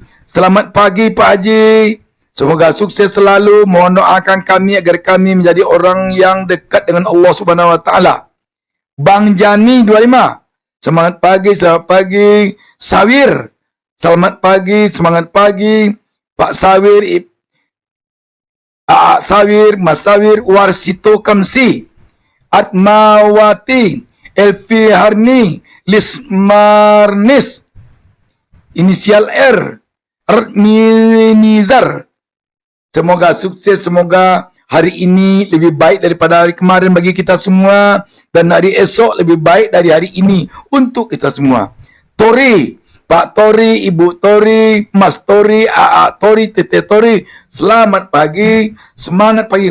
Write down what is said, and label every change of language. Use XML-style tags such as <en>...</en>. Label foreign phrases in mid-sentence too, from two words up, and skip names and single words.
<id>Selamat pagi Pak Haji. Semoga sukses selalu. Mohon doakan kami agar kami menjadi orang yang dekat dengan</id> <ar>Allah Subhanahu Wa Taala.</ar> <id>Bang Jani 25. Semangat pagi, selamat pagi. Sawir. Selamat pagi, semangat pagi. Pak Sawir, Sawir, Mas Sawir, Warsito Kamsi, Atmawati, Elfi Harni, Lismarnis, Inisial R, Arminizar. Semoga sukses, semoga hari ini lebih baik daripada hari kemarin bagi kita semua, dan hari esok lebih baik dari hari ini untuk kita semua. Tori, Pak Tori, Ibu Tori, Mas Tori, AA Tori, Tete Tori, selamat pagi, semangat pagi.</id>